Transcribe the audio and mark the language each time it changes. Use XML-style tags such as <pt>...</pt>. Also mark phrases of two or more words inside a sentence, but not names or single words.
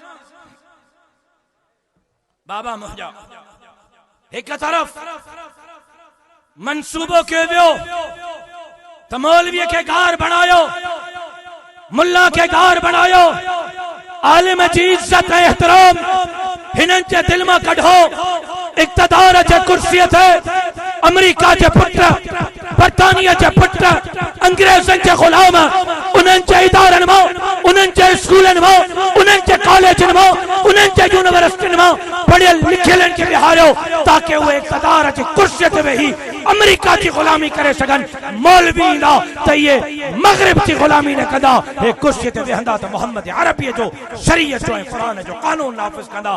<sd>बाबा मुंहिंजा हिकु तरफ़ मनसूबो कयो वियो त मौलवीअ खे गार बणायो, मुल्ला खे गार बणायो, आलिम जी इज़त ऐं एहतराम हिननि जे दिल में कढो इक़्तिदार जे कुर्सी थे अमेरिका जे पुत्र बरतानिया जे पुत्र अंग्रेजन जे गुलाम उन्हनि जे इदारनि मां उन्हनि जे स्कूलनि मां उन्हनि जे कॉलेजनि मां उन्हनि जे यूनिवर्सिटियुनि मां पढ़ियल लिखियलनि खे बिहारियो ताकि उहे इक़्तिदार जी कुर्सी ते वेही अमेरिका की गुलामी करे सघनि। मौलवी ईंदा त इहे मगरिब की गुलामी न कंदा, हे कुर्सी ते वेहंदा त मोहम्मद अरबी जो शरीयत जो ऐं क़ुरान जो कानून नाफ़िज़ कंदा।</sd>